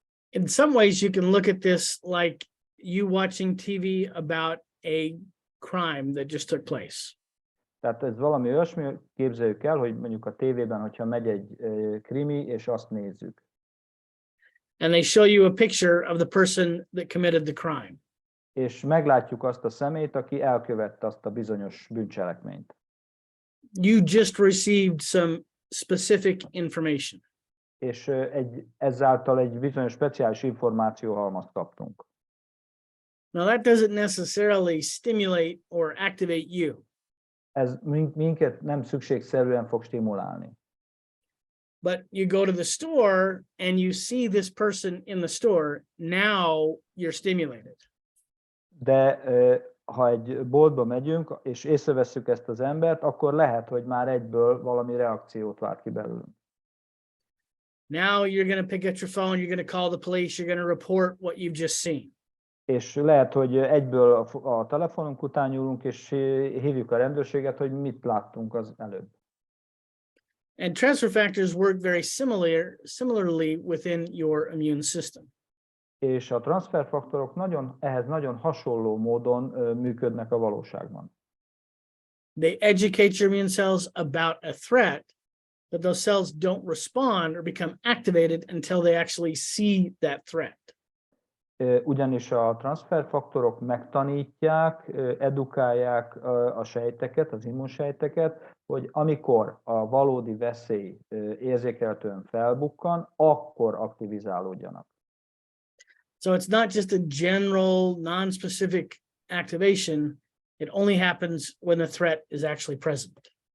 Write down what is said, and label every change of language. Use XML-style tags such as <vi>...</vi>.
<en>In some ways, you can look at this like you watching TV about a crime that just took place.</en> <hu>Tehát ez valami olyasmi, képzeljük el, hogy mondjuk a tévében, hogyha megy egy krimi, és azt nézzük.</hu> <en>And they show you a picture of the person that committed the crime.</en> <hu>És meglátjuk azt a szemét, aki elkövette azt a bizonyos bűncselekményt.</hu> <en>You just received some specific information.</en> <hu>És ezáltal egy bizonyos speciális információhalmazt kaptunk.</hu> <en>Now that doesn't necessarily stimulate or activate you.</en> <hu>Ez minket nem szükségszerűen fog stimulálni.</hu> <en>But you go to the store and you see this person in the store, now you're stimulated.</en> <hu>De ha egy boltba megyünk, és észrevesszük ezt az embert, akkor lehet, hogy már egyből valami reakciót vált ki belőlünk.</hu> <en>Now you're going to pick up your phone, you're going to call the police, you're going to report what you've just seen.</en> <hu>És lehet, hogy egyből a telefonunk után nyúlunk, és hívjuk a rendőrséget, hogy mit láttunk az előbb.</hu> <en>And transfer factors work very similarly within your immune system.</en> <hu>És a transzferfaktorok ehhez nagyon hasonló módon működnek a valóságban.</hu> <en>They educate your immune cells about a threat, but those cells don't respond or become activated until they actually see that threat.</en> <hu>Ugyanis a transzferfaktorok megtanítják, edukálják a sejteket, az immunsejteket, hogy amikor a valódi veszély érzékelhetően felbukkan, akkor aktivizálódjanak.</hu> <en>So it's not just a general, non-specific activation. It only happens when the threat is actually present.</en>